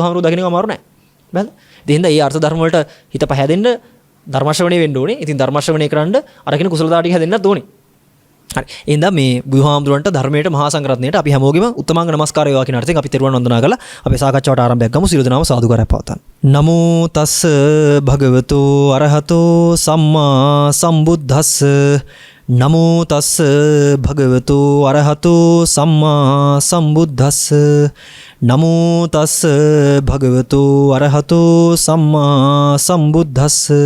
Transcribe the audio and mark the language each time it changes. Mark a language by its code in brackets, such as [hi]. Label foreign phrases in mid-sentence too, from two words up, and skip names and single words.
[si] බුදුහාමුදුරුවෝ දකින්න එක අමාරු නැහැ. බැලුවද? ඒ හින්දා මේ අර්ථ ධර්ම වලට හිත පහැදෙන්න ධර්ම ශ්‍රවණය වෙන්න ඕනේ. ඉතින් ධර්ම ශ්‍රවණය කරන්න අරගෙන කුසලතාව ටික හැදෙන්නත් ඕනේ. හරි. එහෙනම් මේ බුදුහාමුදුරන්ට ධර්මයට මහා සංඝරත්නයට අපි හැමෝගෙම උත්තමාංග නමස්කාරය වේවා කියන අර්ථයෙන් අපි තෙරුවන් වන්දනා කරලා අපේ සාකච්ඡාවට ආරම්භයක් ගමු. සියලු දෙනාම සාදුකාරයක් පවත්වන්න. [pi] නමෝ තස්ස භගවතු අරහතෝ සම්මා සම්බුද්දස්ස. නමෝ තස්ස භගවතු අරහතෝ සම්මා සම්බුද්දස්ස. නමෝ තස්ස භගවතු අරහතෝ සම්මා සම්බුද්දස්ස.